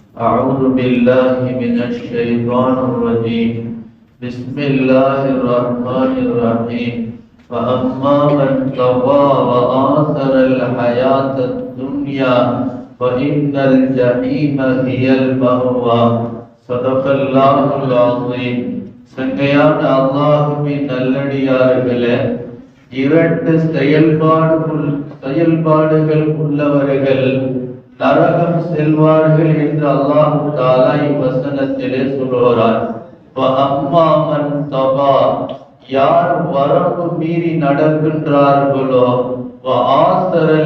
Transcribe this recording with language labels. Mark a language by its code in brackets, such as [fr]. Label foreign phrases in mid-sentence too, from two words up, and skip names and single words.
[ar] أعوذ بالله من الشيطان الرجيم بسم الله الرحمن الرحيم فأما من طغى وآثر الحياة الدنيا فإن الجحيم هي المأوى صدق الله العظيم. [ta] சங்கையான அல்லாஹ்வின் நல்லடியார்களே, இரண்டு செயல்பாடுகள் உள்ளவர்கள் நரகம் செல்வார்கள் என்று [ar] الله تعالى [ta] இவ்வசனத்திலே சொல்கிறார். [ar] أما من طغى, [ta] யார் வரம்பு மீறி நடக்கின்றார்களோ, ஆசரல்